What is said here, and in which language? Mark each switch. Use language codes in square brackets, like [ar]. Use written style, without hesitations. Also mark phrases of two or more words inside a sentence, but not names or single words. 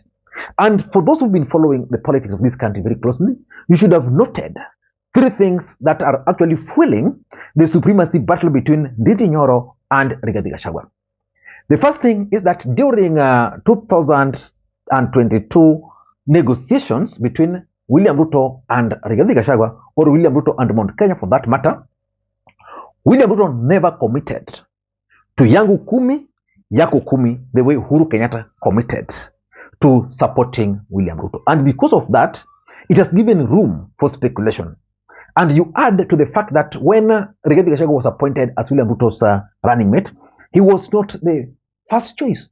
[en] And for those who've been following the politics of this country very closely, you should have noted three things that are actually fueling the supremacy battle between Ndindi Nyoro and Rigathi Gachagua. The first thing is that during 2022 negotiations between William Ruto and Rigathi Gachagua, or William Ruto and Mount Kenya for that matter, William Ruto never committed to [sw] yangu kumi, yako kumi, [en] the way Uhuru Kenyatta committed to supporting William Ruto. And because of that, it has given room for speculation. And you add to the fact that when Rigathi Gachagua was appointed as William Ruto's running mate, he was not the first choice.